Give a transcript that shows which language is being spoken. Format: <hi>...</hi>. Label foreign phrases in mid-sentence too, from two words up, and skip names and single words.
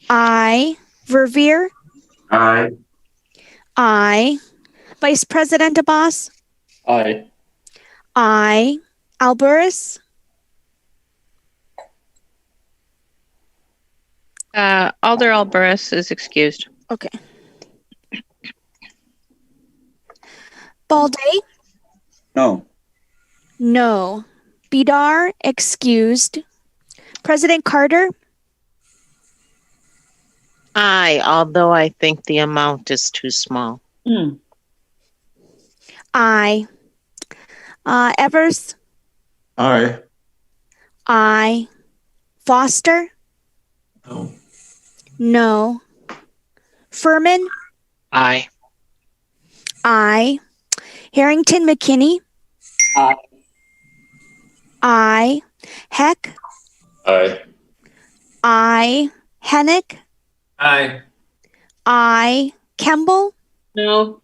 <en>Aye. Verveer? Aye. I. Vice President Abbas? Aye. I. Alburris? Alder Alburris is excused. Okay. Balde? No. No. Bidar, excused. President Carter? Aye, although I think the amount is too small. Aye. Evers? Aye. Aye. Foster? No. No. Furman? Aye. Aye. Harrington McKinney? Aye. Aye. Heck? Aye. Aye. Hennick? Aye. Aye. Campbell? No.</en>